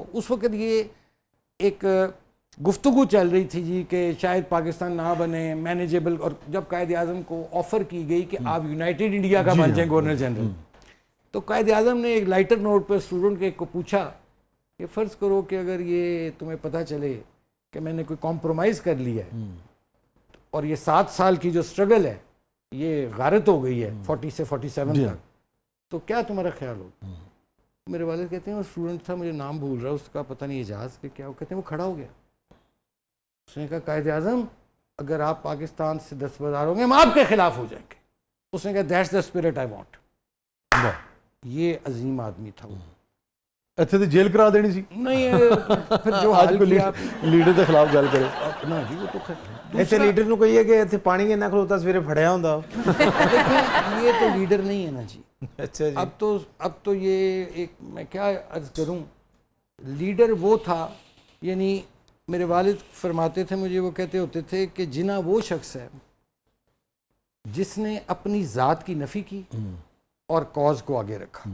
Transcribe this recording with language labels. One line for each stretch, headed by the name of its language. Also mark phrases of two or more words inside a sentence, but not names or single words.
Urdu: اس وقت یہ ایک گفتگو چل رہی تھی جی کہ شاید پاکستان نہ بنے مینیجیبل، اور جب قائد اعظم کو آفر کی گئی کہ آپ یونائٹڈ انڈیا کا بن جائیں
English: governor general,
Urdu: تو قائد اعظم نے ایک
English: lighter note
Urdu: پر اسٹوڈنٹ کے کو پوچھا کہ فرض کرو کہ اگر یہ تمہیں پتہ چلے کہ میں نے کوئی کمپرومائز کر لیا ہے اور یہ 7 سال کی جو سٹرگل ہے یہ غارت ہو گئی ہے 40 سے 47 تک، تو کیا تمہارا خیال ہو؟ میرے والد کہتے ہیں وہ اسٹوڈنٹ تھا، مجھے نام بھول رہا، اس کا پتہ نہیں اعجاز کہ کیا، وہ کہتے ہیں وہ کھڑا ہو گیا، اس نے کہا قائد اعظم اگر آپ پاکستان سے دستبردار ہوں گے ہم آپ کے خلاف ہو جائیں گے.
English: اس نے کہا that's the spirit I want.
Urdu: یہ عظیم آدمی تھا وہ.
Punjabi: اچھا تو جیل کرا دینی سی
Urdu: نہیں، پھر جو حال کیا
Punjabi: لیڈر کے خلاف گل کرے
Urdu: نا جی، وہ تو
Punjabi: ایسے لیڈر نو کہیے کہ ایتھے پانی نہ کھلوتا سویرے پھڑیا ہوندا.
Urdu: دیکھیں یہ تو لیڈر نہیں ہے نا جی. اچھا جی، اب تو یہ ایک میں کیا عرض کروں، لیڈر وہ تھا، یعنی میرے والد فرماتے تھے مجھے، وہ کہتے ہوتے تھے کہ جناح وہ شخص ہے جس نے اپنی ذات کی نفی کی اور کاز کو آگے رکھا.